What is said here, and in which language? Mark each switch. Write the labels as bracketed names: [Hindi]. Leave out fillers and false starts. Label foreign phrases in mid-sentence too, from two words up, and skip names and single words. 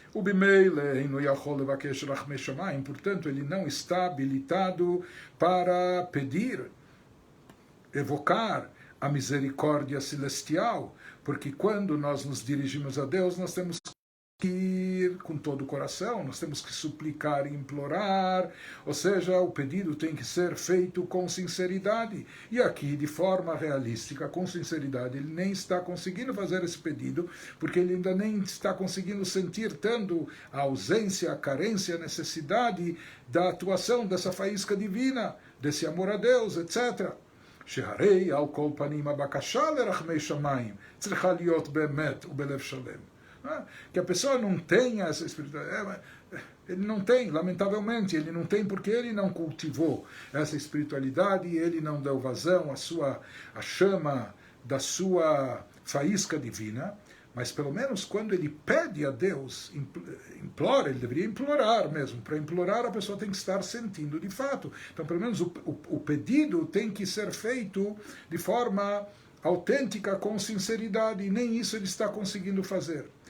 [Portuguese] Portanto, ele não está habilitado para pedir, evocar a misericórdia celestial, porque quando nós nos dirigimos a Deus, nós temos que ir com todo o coração, nós temos que suplicar e implorar, ou seja, o pedido tem que ser feito com sinceridade. E aqui, de forma realística, com sinceridade, ele nem está conseguindo fazer esse pedido, porque ele ainda nem está conseguindo sentir tanto a ausência, a carência, a necessidade da atuação dessa faísca divina, desse amor a Deus, etc. [Hebrew] שהרי על כל פנים הבקשה לרחמי שמיים צריכה להיות באמת ובלב שלם. [Portuguese] Que a pessoa não tenha essa espiritualidade, ele não tem, lamentavelmente, ele não tem porque ele não cultivou essa espiritualidade, ele não deu vazão à chama da sua faísca divina, mas pelo menos quando ele pede a Deus, implora, ele deveria implorar mesmo, para implorar a pessoa tem que estar sentindo de fato, então pelo menos o pedido tem que ser feito de forma autêntica, com sinceridade, e nem isso ele está conseguindo fazer.